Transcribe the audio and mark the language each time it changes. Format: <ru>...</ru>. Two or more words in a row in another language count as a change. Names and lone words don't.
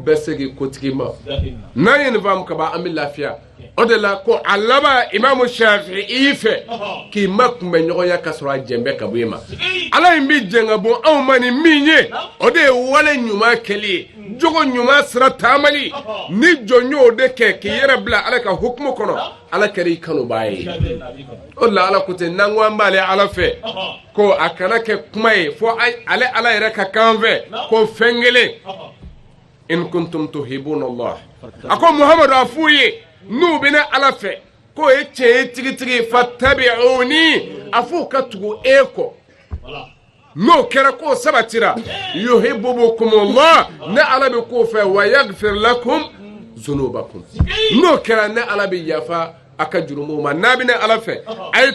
<bm>bɛɛ segin kotigi ma n'an ye nin faamu kaban an bɛ lafiya o de la ko a laban imamu Shafi'i fɛ k'i ma kunbɛ ɲɔgɔnya ka sɔrɔ a jɛn bɛ ka bɔ i ma ala in bɛ jɛn ka bɔ anw ma ni min ye o de ye wale ɲuman kɛli ye jogo ɲuman sira taamali ni jɔn y'o de kɛ k'i yɛrɛ bila ala ka hukumu kɔnɔ ala kɛra i kanubaa ye o de la ala ko ten n'an ko an b'ale ala fɛ ko a kana kɛ kuma ye fo ale ala yɛrɛ ka kan fɛ ko fɛn kelen</bm> <ar>إن كنتم تحبون الله</ar> <bm>a ko Muhamadu a f'u ye n'u bɛ ne ala fɛ k'o ye tiɲɛ ye tigitigi fattabi'uni a f'u ka tugu e kɔ n'o kɛra k'o sabatira yuhibbukumullah ne ala bɛ k'o fɛ</bm> <ar>ويغفر لكم ذنوبكم</ar> <bm>n'o kɛra ne ala bɛ yafa a ka jurumu ma n'a bɛ ne ala fɛ a ye</bm>